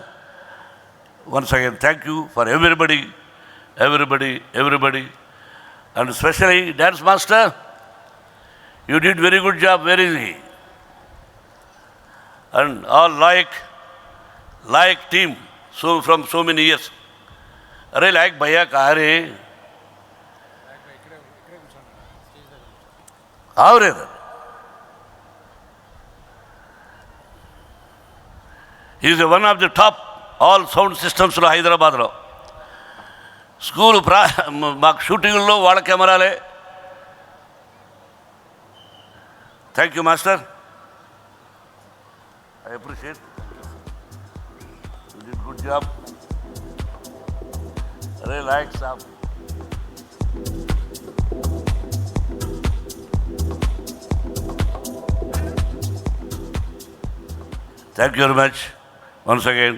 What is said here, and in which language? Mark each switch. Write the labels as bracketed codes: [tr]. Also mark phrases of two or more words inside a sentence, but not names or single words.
[en] Once again, thank you for everybody. And especially dance master, you did very good job, very easy. And all like team, so from so many years. [hi] अरे लायक भैया कहा रे आओ रे [en] he is one of the top all sound systems [te] లో హైదరాబాద్లో స్కూల్ మాకు షూటింగ్లో వాళ్ళ కెమెరాలే. [en] Thank you master, I appreciate, you did good job. [hi] अरे लायक साब. [en] thank you very much once again.